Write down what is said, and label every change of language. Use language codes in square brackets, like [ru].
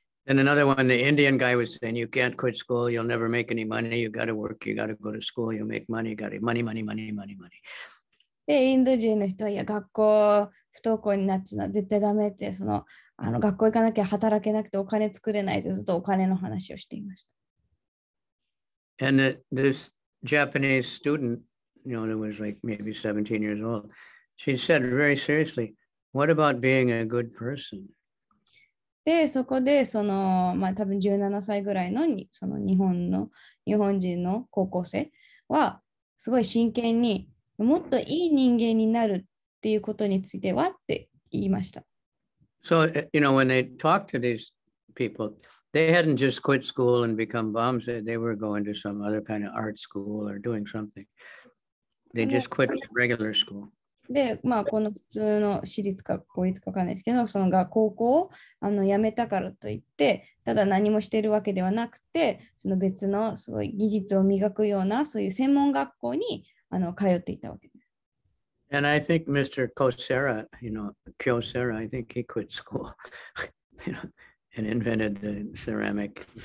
[en] And another one, the Indian guy was saying, you can't quit school, you'll never make any money, you got to work, you got to go to school, you'll make money, you got to money, money, money, money, money. [ja] で、インド人の人は、いや、学校不登校になっちゃうのは絶対ダメって、学校行かなきゃ働けなくてお金作れないってずっとお金の話をしていました。 [en] And this Japanese student that was like maybe 17 years old. She said very seriously, what about being a good person? で、そこで、多分17歳ぐらいのその日本人の高校生は、すごい真剣にもっといい人間になるっていうことについてはって言いました。 So, when they talked to these people, they hadn't just quit school and become bums. They were going to some other kind of art school or doing something. They just quit regular school. [ja] で、この普通の私立か公立かわかんないですけど、その高校を辞めたからといって、ただ何もしているわけではなくて、その別のすごい技術を磨くような、そういう専門学校に通っていたわけです。 [en] And I think Mr. Kyocera, I think he quit school, and invented the ceramic.